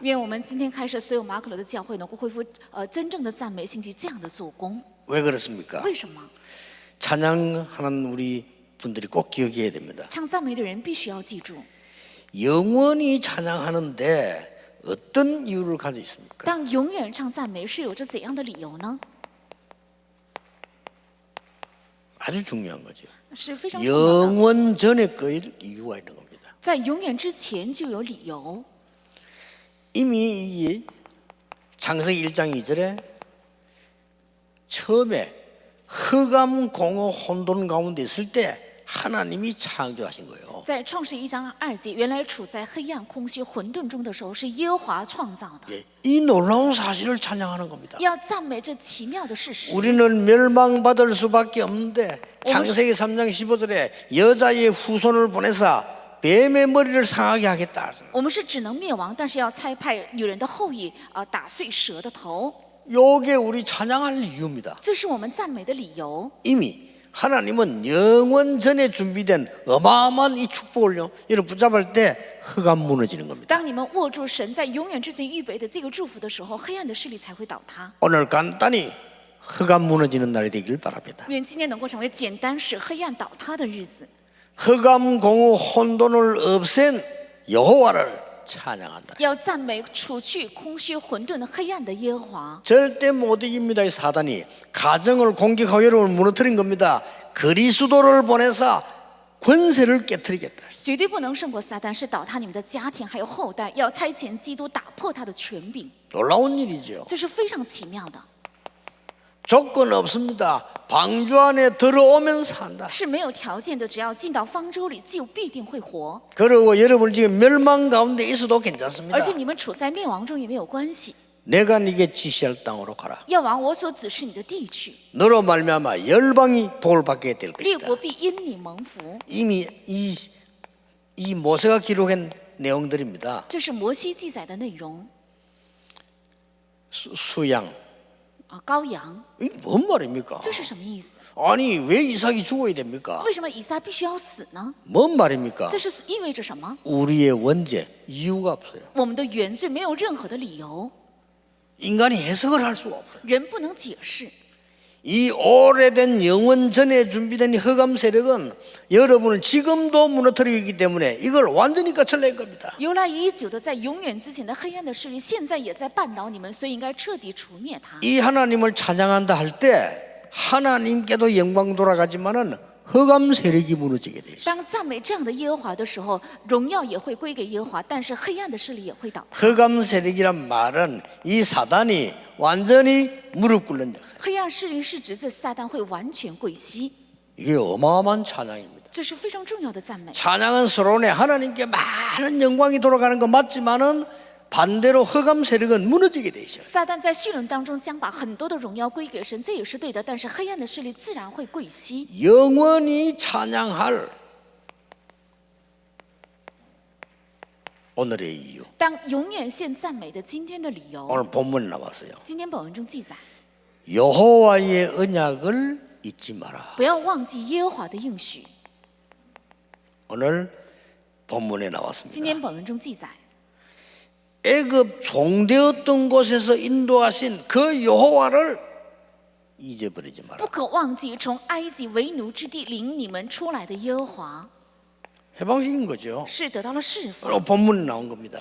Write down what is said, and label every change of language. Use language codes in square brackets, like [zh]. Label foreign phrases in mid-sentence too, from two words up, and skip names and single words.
[zh] 愿我们今天开始，所有马可楼的教会能够恢复真正的赞美，兴起这样的做工。 [ko] 왜 그렇습니까? [zh] 为什么？ [ko] 찬양하는 우리 분들이 꼭 기억해야 됩니다. [zh] 唱赞美的人必须要记住， [ko] 영원히 찬양하는데 어떤 이유를 가지고 있습니까? [zh] 当永远唱赞美是有着怎样的理由呢？ [ko] 아주 중요한 거죠. [zh] 是非常重要的。 [ko] 영원 전에 그 이유가 있는 겁니다. [zh] 在永远之前就有理由。 [ko] 이미 이 창세기 1장 2절에 처음에 흑암 공허 혼돈 가운데 있을 때 하나님이 창조하신 거예요. [zh] 在创世1章2节，原来处在黑暗、空虚、混沌中的时候，是耶和华创造的。 [ko] 예, 이 놀라운 사실을 찬양하는 겁니다. [zh] 要赞美这奇妙的事实。 [ko] 우리는 멸망받을 수밖에 없는데 창세기 3장 15절에 여자의 후손을 보내사 뱀의 머리를 상하게 하겠다. [zh] 我们是只能灭亡，但是要差派女人的后裔打碎蛇的头。 [ko] 요게 우리 찬양할 이유입니다. [zh] 这是我们赞美的理由。 [ko] 이미 하나님은 영원 전에 준비된 어마어마한 이 축복을요, 여러분 붙잡을 때 흑암 무너지는 겁니다. [zh] 当你们握住神在永远之前预备的这个祝福的时候，黑暗的势力才会倒塌。 [ko] 오늘 간단히 흑암 무너지는 날이 되길 바랍니다. [zh] 愿今天能够成为简单使黑暗倒塌的日子。 [ko] 흑암 공허 혼돈을 없앤 여호와를 찬양한다. [zh] 要赞美除去空虚混沌黑暗的耶和华。 [ko] 절대 못 이깁니다. 이 사단이 가정을 공격하고 여러분을 무너뜨린 겁니다. 그리스도를 보내사 권세를 깨뜨리겠다. [zh] 绝对不能胜过撒旦，是倒塌你们的家庭还有后代，要差遣基督打破他的权柄， [ko] 놀라운 일이죠. [zh] 这是非常奇妙的， [ko] 조건 없습니다. 방주 안에 들어오면 산다. [zh] 是没有条件的，只要进到方舟里，就必定会活。 [ko] 그리고 여러분 지금 멸망 가운데 있어도 괜찮습니다. [zh] 而且你们处在灭亡中也没有关系， [ko] 내가 네게 지시할 땅으로 가라. [zh] 要往我所指示你的地去， [ko] 너로 말미암아 열방이 복을 받게 될 [zh] 列 [ko] 것이다. [zh] 国必因你蒙福。 [ko] 이미 이 모세가 기록한 내용들입니다. [zh] 这是摩西记载的内容 [ko] 수양. [zh] 啊，羔羊， [ko] 이게 뭔 말입니까? [zh] 这是什么意思？ [ko] 아니 왜 이삭이 죽어야 됩니까? [zh] 为什么以撒必须要死呢？ [ko] 뭔 말입니까? [zh] 这是意味着什么？ [ko] 우리의 원죄 이유가 없어요. [zh] 我们的原罪没有任何的理由， [ko] 인간이 해석을 할 수가 없어요. [zh] 人不能解释。 [ko] 이 오래된 영원 전에 준비된 이 흑암 세력은 여러분을 지금도 무너뜨리고 있기 때문에 이걸 완전히 거칠낼 겁니다. [zh] 由来已久的在永远之前的黑暗的势力，现在也在绊倒你们，所以应该彻底除灭它。 [ko] 이 하나님을 찬양한다 할 때 하나님께도 영광 돌아가지만은 흑암 세력이 무너지게 돼 있어요. [zh] 当赞美这样的耶和华的时候，荣耀也会归给耶和华，但是黑暗的势力也会倒塌。 [ko] 흑암 세력이란 말은 이 사단이 완전히 무릎 꿇는 역사. [zh] 黑暗势力是指这撒旦会完全跪膝， [ko] 이게 어마어마한 찬양입니다. [zh] 这是非常重要的赞美。 [ko] 찬양은 서론에 하나님께 많은 영광이 돌아가는 거 맞지만은 반대로 흑암 세력은 무너지게 돼 있어요. [zh] 撒旦在绪论当中将把很多的荣耀归给神，这也是对的。但是黑暗的势力自然会跪膝。 [ko] 영원히 찬양할 오늘의 이유. [zh] 当永远献赞美的今天的理由， [ko] 오늘 본문에 나왔어요. [zh] 今天本文中记载， [ko] 여호와의 언약을 잊지 마라. [zh] 不要忘记耶和华的应许。 [ko] 오늘 본문에 [zh] 今 [ko] 나왔습니다. [zh] 天本文中记载， [ko] 애굽 종되었던 곳에서 인도하신 그 여호와를 잊어버리지 [zh] 不 [ko] 마라. [zh] 可忘记从埃及为奴之地领你们出来的耶和华， [ko] 해방식인 거죠. [zh] 是得到了释放。 [ko] 오늘 본문에 나온 겁니다.